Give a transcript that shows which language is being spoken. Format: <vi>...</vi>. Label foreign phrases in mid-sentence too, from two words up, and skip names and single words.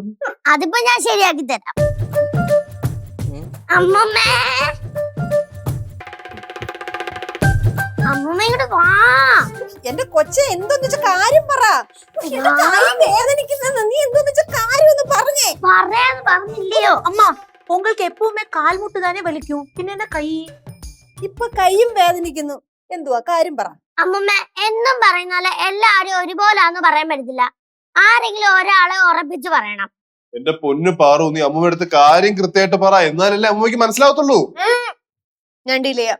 <ml>അതിപ്പോ ഞാൻ ശരിയാക്കി തരാം. അമ്മമ്മേ, അമ്മമ്മ ഇങ്ങോട്ട് വാ. എന്റെ കൊച്ചെ, എന്തോന്ന് വെച്ച കാര്യം പറ. വേദനിക്കുന്ന നീ എന്തോന്ന് വെച്ച കാര്യം ഒന്ന് പറഞ്ഞേ. പറയാന്ന് പറഞ്ഞില്ലയോ?</ml> <ta>அம்மா உங்களுக்கு எப்பவுமே கால் முட்டு தானே வலிக்கும், பின்ன என்ன கை?</ta> <ml>ഇപ്പൊ കൈയും വേദനിക്കുന്നു. എന്തുവാ കാര്യം പറ. അമ്മമ്മ എന്നും പറയുന്നാല് എല്ലാരും ഒരുപോലാന്ന് പറയാൻ പറ്റത്തില്ല. ആരെങ്കിലും ഒരാളെ ഉറപ്പിച്ച് പറയണം. എന്റെ പൊന്നു പാറു, നീ അമ്മൂമ്മയുടെ അടുത്ത് കാര്യം കൃത്യമായിട്ട് പറ, എന്നാലല്ലേ അമ്മൂമ്മക്ക് മനസ്സിലാവത്തുള്ളൂ. ഞാൻ ഡീൽ ചെയ്യാം.</ml>